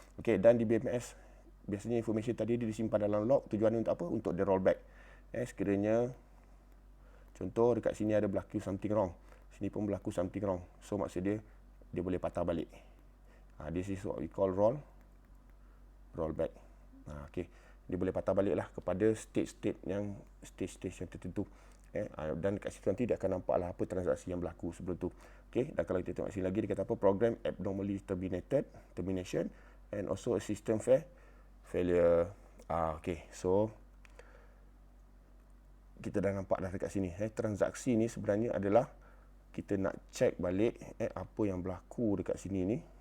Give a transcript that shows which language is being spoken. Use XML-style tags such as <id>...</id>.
<ms>Okay, dan di BMS biasanya information tadi dia disimpan dalam log. Tujuannya untuk apa? Untuk dia rollback. Sekiranya contoh dekat sini ada berlaku</ms> <en>something wrong,</en> <ms>sini pun berlaku something wrong. So maksud dia boleh patah balik.</ms> <en>This is what we call rollback.</en> <ms>Okay, dia boleh patah balik lah kepada stage yang tertentu. Dan dekat situ nanti dia akan nampak lah apa transaksi yang berlaku sebelum tu. Okay, dan kalau kita tengok sini lagi, dia kata apa?</ms> <en>Program abnormally termination and also a system failure.</en> <ms>Okay, so kita dah nampak dah dekat sini. Transaksi ni sebenarnya adalah kita nak check balik apa yang berlaku dekat sini ni.</ms>